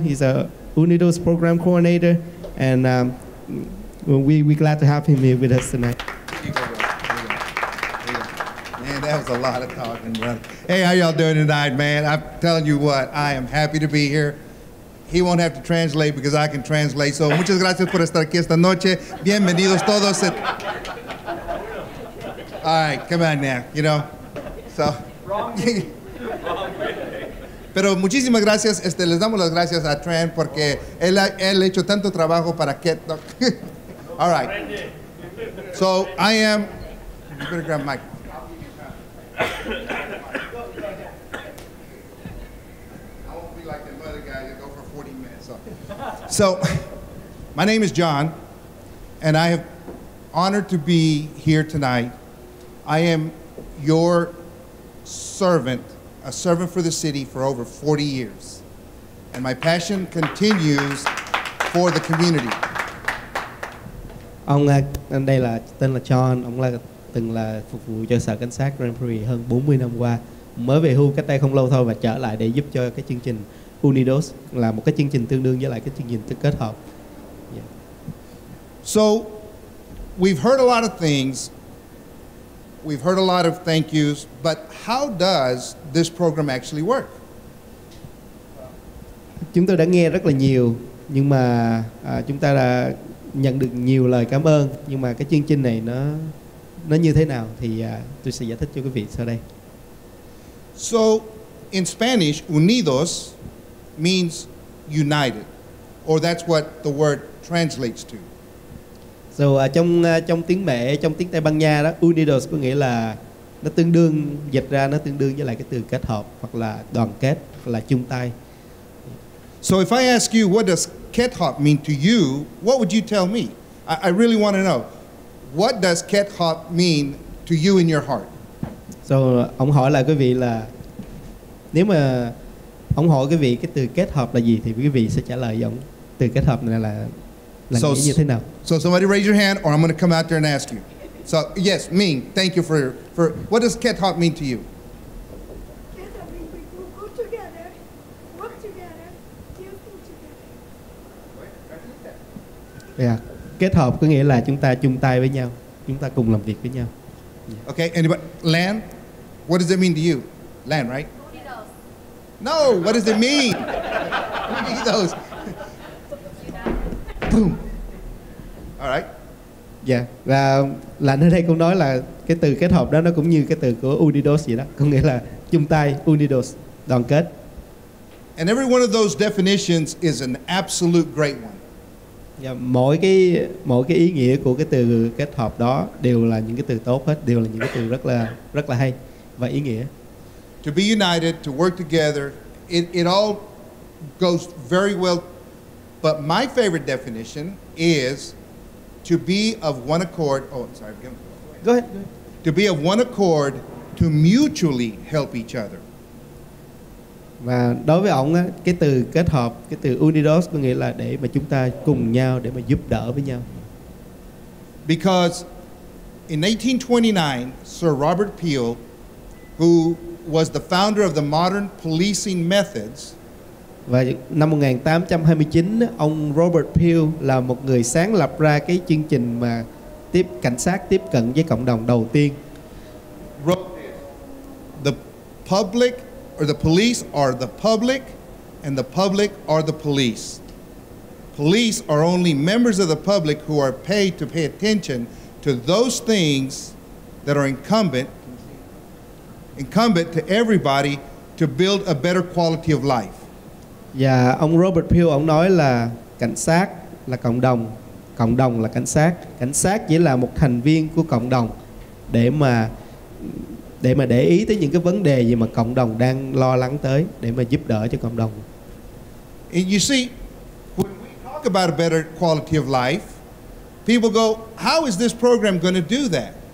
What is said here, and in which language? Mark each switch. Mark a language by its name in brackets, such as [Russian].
[English] He's a Unidos program coordinator, and we're glad to have him here with us tonight. Man, that was a lot of talking, brother. Hey, how y'all doing tonight, man? I'm telling you what, I am happy to be here. He won't have to translate because I can translate. [Spanish] So, muchas gracias por estar aquí esta noche. Bienvenidos todos. [English] All right, come on now, So. [Spanish] Pero muchísimas gracias, les damos las gracias a Tran porque él ha hecho tanto trabajo para que... [English] All right. So, I am... You better grab Mike. I won't be like them other guys that go for 40 minutes. So, my name is John, and I am honored to be here tonight. I am your servant, a servant for the city for over 40 years. And my passion continues for the community. [Vietnamese] Ông đây là tên là John, ông từng là phục vụ cho Sở Cảnh sát Prairie hơn 40 năm qua. Mới về hưu cách đây không lâu thôi và trở lại để giúp cho cái chương trình Unidos, là một cái chương trình tương đương với lại cái chương trình kết hợp. [English] Yeah. So we've heard a lot of things. We've heard a lot of thank yous, but how does this program actually work? [Vietnamese] Chúng tôi đã nghe rất là nhiều, nhưng mà chúng ta đã nhận được nhiều lời cảm ơn, nhưng mà cái chương trình này nó như thế nào thì tôi sẽ giải thích cho quý vị sau đây. [English] So in Spanish, unidos means united, or that's what the word translates to. [Vietnamese] So trong tiếng Mẹ, trong tiếng Tây Ban Nha đó, unidos có nghĩa là nó tương đương, dịch ra nó tương đương với lại cái từ kết hợp hoặc là đoàn kết hoặc là chung tay. [English] So if I ask you what does Kết Hơp mean to you, what would you tell me? I really want to know. What does Kết Hơp mean to you in your heart? [Vietnamese] So ông hỏi lại quý vị là nếu mà ông hỏi quý vị cái từ kết hợp là gì thì quý vị sẽ trả lời với ông từ kết hợp này là nghĩa như thế nào. [English] So somebody raise your hand, or I'm going to come out there and ask you. So yes, Ming, thank you for what does Kết Hơp mean to you? Kết Hơp means we go together, work together, give together. Yeah. [Vietnamese] Kết hợp có nghĩa là chúng ta chung tay với nhau, chúng ta cùng làm việc với nhau. [English] Yeah. Okay, anybody? Lan, what does it mean to you? Lan, right? No, what does it mean? Those. Boom. All right. [Vietnamese] Dạ, và là ở đây cũng nói là cái từ kết hợp đó nó cũng như cái từ của Unidos vậy đó, có nghĩa là chung tay, Unidos, đoàn kết. [English] And every one of those definitions is an absolute great one. [Vietnamese] Dạ, mỗi cái ý nghĩa của cái từ kết hợp đó đều là những cái từ tốt hết, đều là những cái từ rất là hay và ý nghĩa. [English] To be united, to work together, it all goes very well. But my favorite definition is to be of one accord. Oh, I'm sorry. Go ahead. To be of one accord, to mutually help each other. [Vietnamese] Và đối với ông á, cái từ kết hợp, cái từ unidos có nghĩa là để mà chúng ta cùng nhau, để mà giúp đỡ với nhau. [English] Because in 1829, Sir Robert Peel, who was the founder of the modern policing methods, [Vietnamese] và năm 1829 ông Robert Peel là một người sáng lập ra cái chương trình mà cảnh sát tiếp cận với cộng đồng đầu tiên. [English] The public or the police are the public, and the public are the police. Police are only members of the public who are paid to pay attention to those things that are incumbent to everybody to build a better quality of life. [Vietnamese] Và ông Robert Peel ông nói là cảnh sát là cộng đồng là cảnh sát chỉ là một thành viên của cộng đồng để mà để ý tới những cái vấn đề gì mà cộng đồng đang lo lắng tới để mà giúp đỡ cho cộng đồng. [English] And you see, when we talk about a better quality of life, people go, how is this program going to do that?